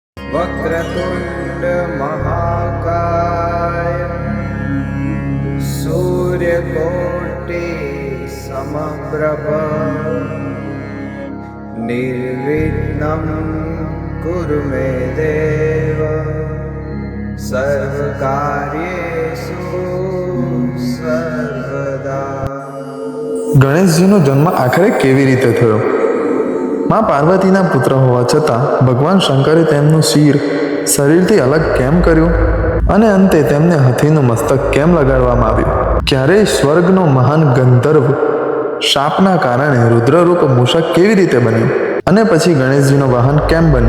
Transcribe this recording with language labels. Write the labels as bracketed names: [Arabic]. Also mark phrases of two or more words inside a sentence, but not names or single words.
[Sanskrit] वक्रतुंड महाकाय सूर्यकोटि समप्रभ निर्विघ्नं कुरु मे देव सर्वकार्येषु सर्वदा। [Gujarati] ગણેશજીનો જન્મ આખરે કેવી રીતે થયો? માં પાર્વતીના પુત્ર હોવા છતાં ભગવાન શંકરે તેમનું શરીરથી અલગ કેમ કર્યું અને અંતે તેમને હાથીનું મસ્તક કેમ લગાડવામાં આવ્યું? ક્યારેય સ્વર્ગનો મહાન ગંધર્વ શાપના કારણે રુદ્રરૂપ મૂષક કેવી રીતે બન્યું અને પછી ગણેશજીનો વાહન કેમ બન્યો?